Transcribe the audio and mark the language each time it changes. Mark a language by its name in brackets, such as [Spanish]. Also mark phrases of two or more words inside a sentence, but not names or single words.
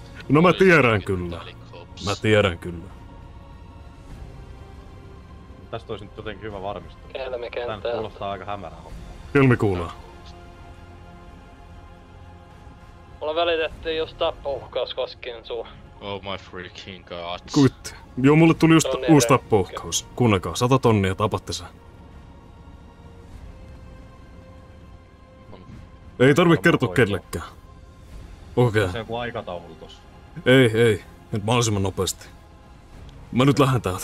[Finnish] No mä tiedän kyllä. Tästä olisi nyt jotenkin hyvä varmistua. Kelmi kenttää. Tää kuulostaa aika hämärää hommaa. Kelmi kuulee. Mulla välitettiin just tappouhkaus koskien sua. [English] Oh my freaking god. [Finnish] Kuitti. Joo, mulle tuli just uusi tappouhkaus. Kuunnelkaa, 100 tonnia, tapatte sen. Ei tarvi kertoa kellekään. Okei. Se on joku aikataulu tossa. Ei. Nyt mahdollisimman nopeasti. Mä nyt lähden täältä.